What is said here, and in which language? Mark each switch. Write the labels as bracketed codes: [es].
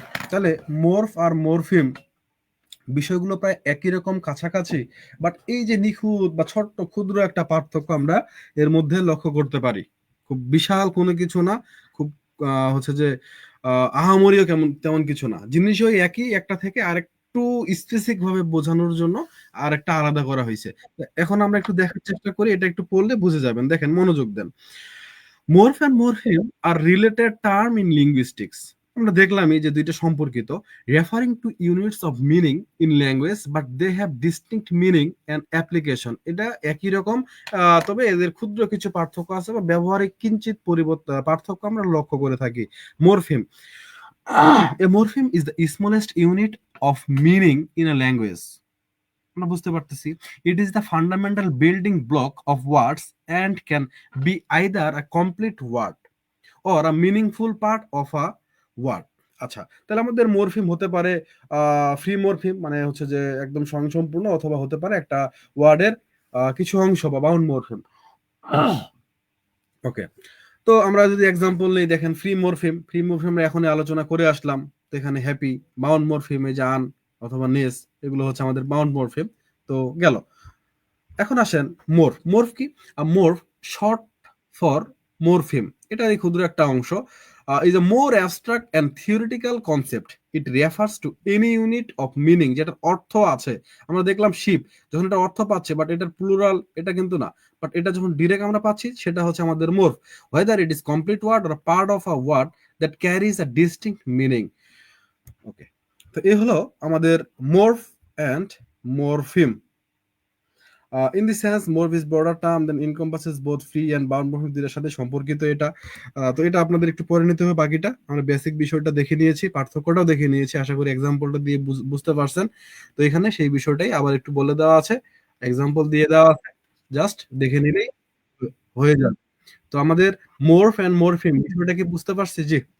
[bn] তাহলে মরফ আর মরফিম বিষয়গুলো প্রায় একই রকম কাছাকাছি, বাট এই যে নিখুঁত বা ছোট্ট ক্ষুদ্র একটা পার্থক্য আমরা এর মধ্যে লক্ষ্য করতে পারি। খুব বিশাল কোনো কিছু না, খুব হচ্ছে যে আহামরিও কেমন তেমন কিছু না, জিনিস ওই একই, একটা থেকে আরেকটু স্পেসিফিক ভাবে বোঝানোর জন্য আর একটা আলাদা করা হয়েছে। এখন আমরা একটু দেখার চেষ্টা করি, এটা একটু পড়লে বুঝে যাবেন। দেখেন, মনোযোগ দেন। [en] Morph and morpheme are related term in linguistics. [bn] আমরা দেখলাম এই যে দুইটা সম্পর্কিত, [en] referring to units of meaning in language but they have distinct meaning and application. [bn] এটা একই রকম, তবে এদের ক্ষুদ্র কিছু পার্থক্য আছে বা ব্যবহারিক কিঞ্চিত পার্থক্য আমরা লক্ষ্য করে থাকি। [en] Morpheme. A morpheme is the smallest unit of meaning in a language. [bn] আমরা বুঝতে পারতেছি। [en] It is the fundamental building block of words and can be either a complete word or a meaningful part of a word. [bn] আচ্ছা, তাহলে আমাদের morpheme হতে পারে free morpheme, মানে হচ্ছে যে একদম স্বয়ংসম্পূর্ণ, অথবা হতে পারে একটা ওয়ার্ডের কিছু অংশ বা বাউন্ড মরফিম। ওকে, তো আমরা যদি এক্সাম্পল নেই, দেখেন ফ্রি মরফিম আমরা এখন আলোচনা করে আসলাম। তো এখানে হ্যাপি, বাউন্ড মরফিম এই যে আন অথবা নেস, এগুলো হচ্ছে আমাদের বাউন্ড মরফিম। তো গেল। এখন আসেন মোরফ। মোরফ কি? [en] Morph short for morpheme. [bn] এটারই ক্ষুদ্র একটা অংশ। [en] Is a more abstract and theoretical concept. It refers to any unit of meaning [bn] যেটার অর্থ আছে। আমরা দেখলাম শিপ, যখন এটা অর্থ পাচ্ছে বাট এটার প্লুরাল এটা কিন্তু না। বাট এটা যখন ডিরেক্ট আমরা পাচ্ছি সেটা হচ্ছে আমাদের মোরফ। [en] Whether it is complete word or a part of a word that carries a distinct meaning. Okay. [bn] তো এই হলো আমাদের মোরফ and morpheme. [en] In the sense, morph is broader term then encompasses both free and bound morphism [bn] দুইটার সাথে সম্পর্কিত এটা। তো এটা আপনাদের একটু পড়ে নিতে হবে বাকিটা। আমরা বেসিক বিষয়টা দেখে নিয়েছি, পার্থক্যটাও দেখে নিয়েছি। আশা করি এক্সাম্পলটা দিয়ে বুঝতে পারছেন। তো এখানে সেই বিষয়টাই আবার একটু বলে দেওয়া আছে। এক্সাম্পল দিয়ে দেওয়া আছে। জাস্ট দেখে নিলেই হয়ে যাবে। তো আমাদের morph and morpheme বিষয়টা কি বুঝতে পারছি? জি।